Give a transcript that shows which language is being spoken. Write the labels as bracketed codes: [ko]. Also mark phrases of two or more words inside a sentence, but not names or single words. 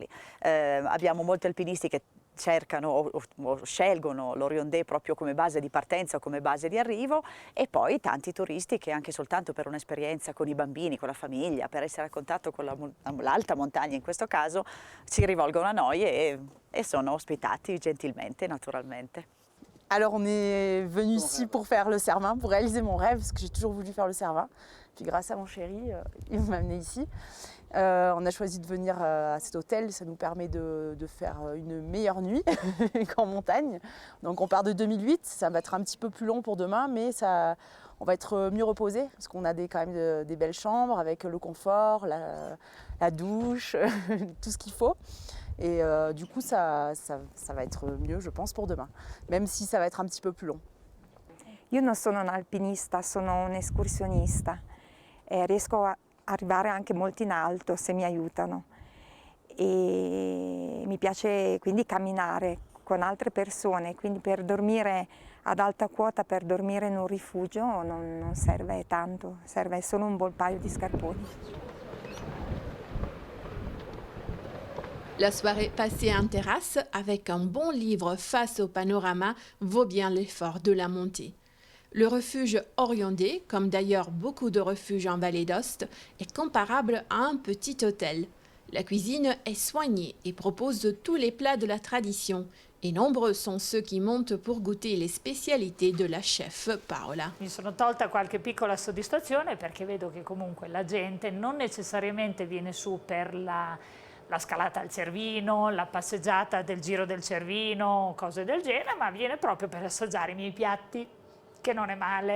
[it] Abbiamo molti alpinisti che cercano o scelgono l'Oriondé proprio come base di partenza o come base di arrivo, e poi tanti turisti che anche soltanto per un'esperienza con i bambini, con la famiglia, per essere a contatto con l'alta montagna in questo caso, si rivolgono a noi et sono ospitati gentilmente, naturalmente. [fr] Alors on est venu ici pour faire le Cervin, pour réaliser mon rêve, parce que j'ai toujours voulu faire le Cervin. Puis grâce à mon chéri, il m'a amené ici. On a choisi de venir à cet hôtel, ça nous permet de faire une meilleure nuit qu'en montagne. Donc on part de 2008, ça va être un petit peu plus long pour demain, mais on va être mieux reposé parce qu'on a quand même des belles chambres avec le confort, la douche, tout ce qu'il faut. Et du coup ça va être mieux, je pense, pour demain, même si ça va être un petit peu plus long. [it] Io non sono un alpinista, sono un escursionista e riesco a arrivare anche molto in alto se mi aiutano, e mi piace quindi camminare con altre persone, quindi per dormire ad alta quota, per dormire in un rifugio non serve tanto, serve solo un bel paio di scarponi. [fr] La soirée passée en terrasse avec un bon livre face au panorama vaut bien l'effort de la montée. Le refuge Oriondé, comme d'ailleurs beaucoup de refuges en Vallée d'Aoste, est comparable à un petit hôtel. La cuisine est soignée et propose tous les plats de la tradition. Et nombreux sont ceux qui montent pour goûter les spécialités de la chef Paola. [it] Mi sono tolta qualche piccola soddisfazione perché vedo che comunque la gente non necessariamente viene su per la scalata al Cervino, la passeggiata del Giro del Cervino, cose del genere, ma viene proprio per assaggiare i miei piatti, che non è male.